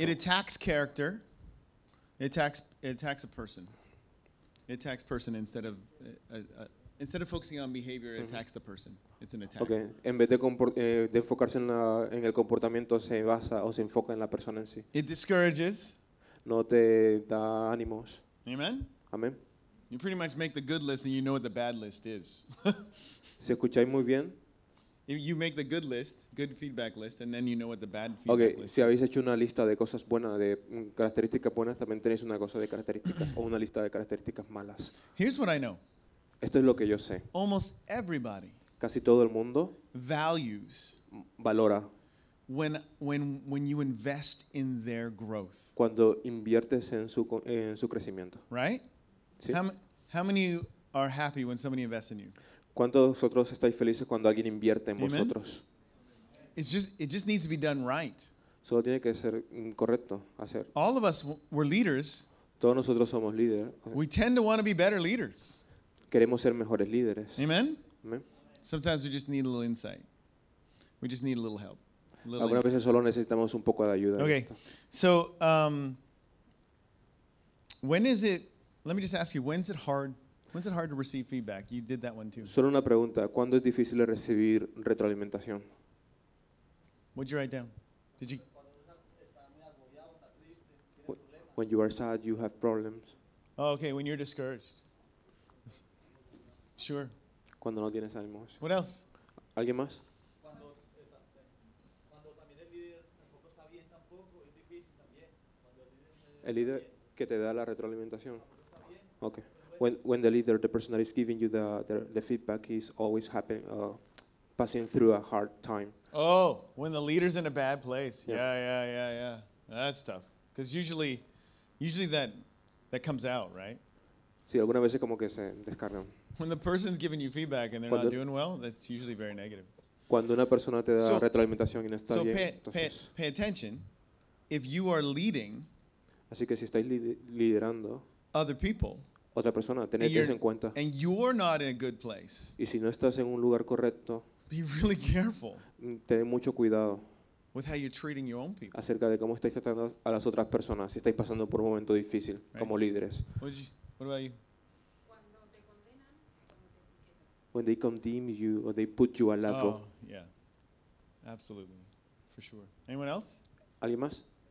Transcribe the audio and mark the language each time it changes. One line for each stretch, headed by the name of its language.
English: It attacks character. It attacks a person. It attacks person instead of focusing on behavior, it attacks the person. It's an attack. Okay.
Spanish: En vez de enfocarse en el comportamiento, se basa o se enfoca en la persona en sí.
English: It discourages.
Spanish: No te da ánimos.
English: Amen.
Spanish: Amen.
English: You pretty much make the good list, and you know what the bad list is.
Spanish: Si escucháis muy bien.
English: You make the good list, good feedback list, and then you know what the bad feedback okay, list
Spanish: si habéis hecho una lista de cosas buenas, de características buenas, también tenéis una cosa de características o una lista de características malas.
English: Here's what I know.
Spanish: Esto es lo que yo sé.
English: Almost everybody.
Spanish: Casi todo el mundo.
English: Values.
Spanish: Valora.
English: When you invest in their growth.
Spanish: Cuando inviertes en su crecimiento.
English: Right?
Spanish: Sí.
English: How many are happy when somebody invests in you?
Spanish: ¿Cuántos de vosotros estáis felices cuando alguien invierte en
English: Amen.
Spanish: Vosotros?
English: It just needs to be done right.
Spanish: Solo tiene que ser correcto hacer.
English: All of us were leaders.
Spanish: Todos nosotros somos líderes.
English: We tend to want to be better leaders.
Spanish: Queremos ser mejores líderes.
English: Amen.
Spanish: Amen.
English: Sometimes we just need a little insight. We just need a little help.
Spanish: Algunas veces solo necesitamos un poco de ayuda.
English: Okay.
Spanish: Esto.
English: So, when is it? Let me just ask you. When's it hard to receive feedback? You did that one too.
Spanish: Solo una pregunta. ¿Cuándo es difícil recibir retroalimentación?
English: What'd you write down? Did you? When you are sad, you have problems. Oh, okay. When you're discouraged. Sure.
Spanish: Cuando no tienes ánimos.
English: What else?
Spanish: ¿Alguien más? Cuando también el líder tampoco está bien tampoco, es difícil también. El líder que te da la retroalimentación. Okay.
English: When the leader, the person that is giving you the feedback is always happening, passing through a hard time. Oh, when the leader's in a bad place. Yeah. That's tough. Because usually that comes out, right?
Spanish: Sí, algunas veces como que se descargan.
English: When the person's giving you feedback and they're not doing well, that's usually very negative.
Spanish: Cuando una persona te da retroalimentación y no está bien,
English: pay attention. If you are leading,
Spanish: así que si estáis liderando
English: other people,
Spanish: otra persona, tenedlos en cuenta.
English: And you're not in a good place.
Spanish: Y si no estás en un lugar correcto,
English: be really careful.
Spanish: Ten mucho cuidado.
English: With how you're treating your own people.
Spanish: Acerca de cómo estáis tratando a las otras personas, si estáis pasando por un momento difícil right. como líderes.
English: What about you? When they condemn you or they put you a level. Oh, yeah. Absolutely. For sure. Anyone else?
Spanish: ¿Alguien más?